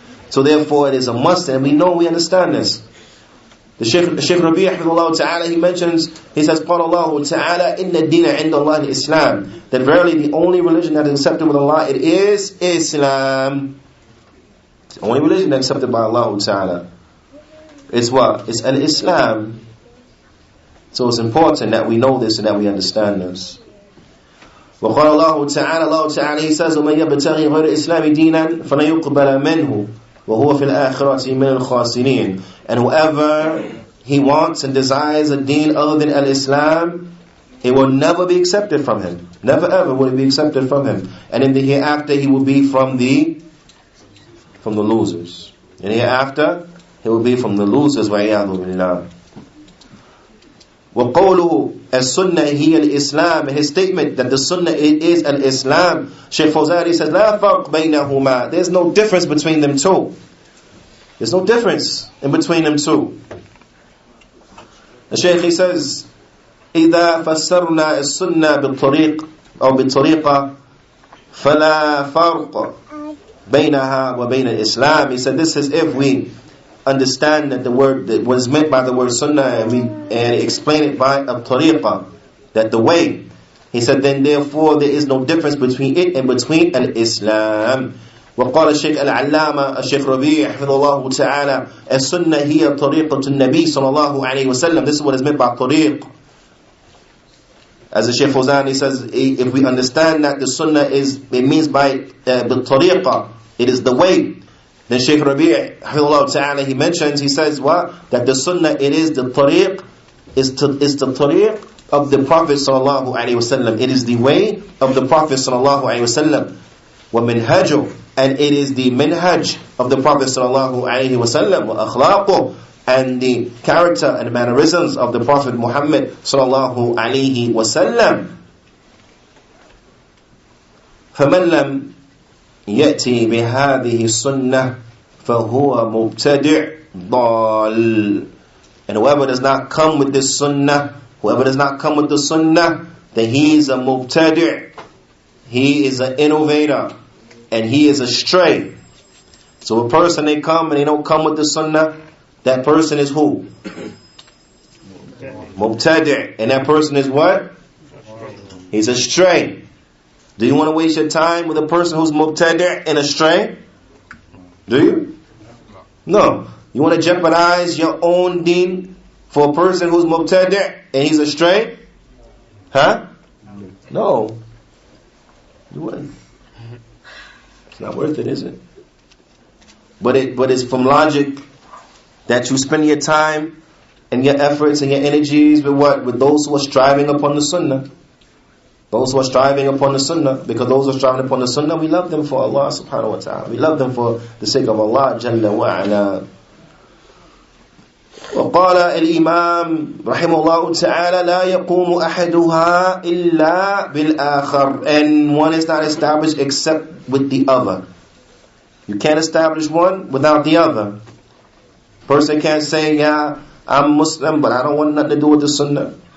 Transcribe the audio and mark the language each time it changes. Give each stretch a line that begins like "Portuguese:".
English: So therefore it is a must, and we understand this. The Shaykh Rabi' Hafidhullah Ta'ala, he mentions, he says,
Arabic: قال الله تعالى إن الدين عند الله الإسلام,
English: that verily the only religion that is accepted with Allah, it is Islam. It's the only religion that is accepted by Allah Ta'ala. It's what? It's al-Islam. So it's important that we know this and that we understand this.
Arabic: وقال الله تعالى,
English: Allah Ta'ala, he says,
Arabic: ومن يبتغي غير الإسلام دينا فلا يقبل منه وهو في الآخرة من الخاسرين.
English: And whoever he wants and desires a deen other than al-Islam, it will never be accepted from him. Never ever will it be accepted from him. And in the hereafter he will be from the losers. In the hereafter he will be from the losers.
Arabic: وَعِيَاذُ بِاللَّهِ. وَقَوْلُهُ السُنَّةِ هِيَ الْإِسْلَامِ,
English: his statement that the sunnah it is al-Islam. Shaykh Fawzan, he says,
Arabic: لَا فَرْقْ بَيْنَهُمَا,
English: there's no difference between them two. There's no difference in between them two. The Shaykh, he says,
Arabic: إِذَا فَسَّرْنَا السُنَّةِ بِالطَّرِيقِ أو بِالطَّرِيقَةِ فَلَا فَرْقَ بَيْنَهَا وَبَيْنَ الْإِسْلام.
English: He said, this is if we understand that the word that was meant by the word sunnah and explain it by a tariqah, that the way. He said, then therefore there is no difference between it and between al-Islam.
Arabic: وقال الشيخ العلامة الشيخ ربيع حفظه الله تعالى السنة هي طريقة النبي صلى الله عليه وسلم.
English: This is what is meant by tariq. As the Shaykh Fawzan, he says, if we understand that the sunnah is, it means by tariqah, it is the way. Then Shaykh Rabi' Hafidhullah Ta'ala, he mentions, he says what? That the sunnah, it is the tariq, is the tariq of the Prophet sallallahu alaihi wasallam. It is the way of the Prophet sallallahu alaihi wasallam. Wa minhaju, and it is the minhaj of the Prophet sallallahu alaihi wasallam. Wa akhlaqu, and the character and mannerisms of the Prophet Muhammad sallallahu alaihi wasallam.
Arabic: فَمَنْ لَمْ يأتي بهذه السنة فهو مبتدع ضال.
English: And whoever does not come with this sunnah, whoever does not come with the sunnah, then he is a mubtadi', he is an innovator, and he is astray. So a person, they come and they don't come with the sunnah, that person is who? Mubtadi'. And that person is what? He's astray. Do you want to waste your time with a person who's mubtadi' and astray? Do you? No. You want to jeopardize your own deen for a person who's mubtadi' and he's astray? Huh? No. You wouldn't. It's not worth it, is it? But it's from logic that you spend your time and your efforts and your energies with what? With those who are striving upon the sunnah. Those who are striving upon the sunnah, because those who are striving upon the sunnah, we love them for Allah subhanahu wa ta'ala. We love them for the sake of Allah jalla wa ala.
Arabic: وقال الإمام رحمه الله تعالى لا يقوم أحدها إلا بالآخر.
English: And one is not established except with the other. You can't establish one without the other. Person can't say, yeah, I'm Muslim, but I don't want nothing to do with the Sunnah.